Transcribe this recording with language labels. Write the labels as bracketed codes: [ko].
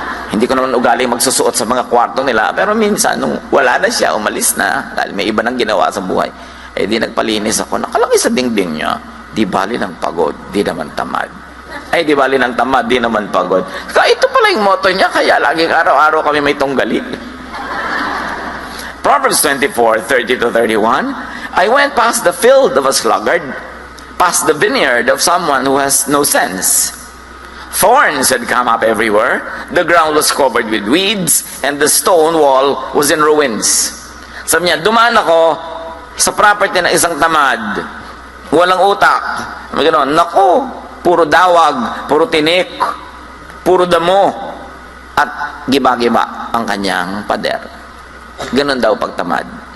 [tl] Hindi ko naman ugali magsusuot sa mga kwarto nila, pero minsan, nung wala na siya, umalis na, dahil may iba nang ginawa sa buhay, di nagpalinis ako, nakalagay sa dingding niya, di bali ng pagod, di naman tamad. Di bali ng tamad, di naman pagod. Kaya ito pala yung motto niya, kaya laging araw-araw kami may tunggali. [en] Proverbs 24:30-31, I went past the field of a sluggard, past the vineyard of someone who has no sense. Thorns had come up everywhere, the ground was covered with weeds, and the stone wall was in ruins. [tl] Sabi niya, dumaan ako sa property ng isang tamad, walang utak. Naku, puro dawag, puro tinik, puro damo, at giba-giba ang kanyang pader. Ganon daw pagtamad.